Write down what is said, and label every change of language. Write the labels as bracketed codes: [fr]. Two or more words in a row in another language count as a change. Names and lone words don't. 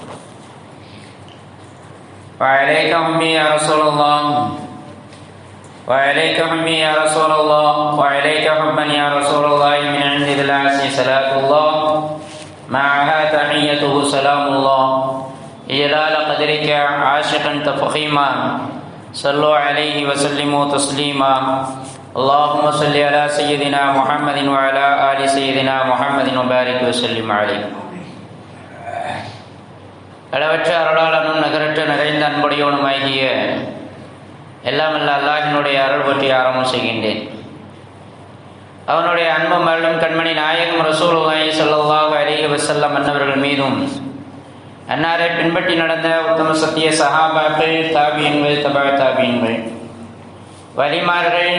[ar] وعليك أمي يا رسول الله، وعليك حمي يا رسول الله، وعليك حبا يا رسول الله من عند ذي العرش صلاة الله معها تحيته سلام الله إجلال قدرك عاشقا تفخيما صلوا عليه وسلموا تسليما. اللهم صل على سيدنا محمد وعلى آل سيدنا محمد وبارك وسلم عليه. [ta] அளவற்ற அருளாளனும் நகரற்ற நிறைந்த அன்புடையவனுமாகிய எல்லாம் அல்ல அல்லாஹினுடைய அருள் பற்றி ஆரம்பம் செய்கின்றேன். அவனுடைய அன்பும் அருளும் கண்மணி நாயகம் [ar] رسول الله صلى الله عليه وسلم [ta] அன்னவர்கள் மீதும், அன்னாரை பின்பற்றி நடந்த உத்தம சத்திய சஹாபாக்கள், தாபியன்கள், தபா தாபியன்கள், வலிமார்கள்,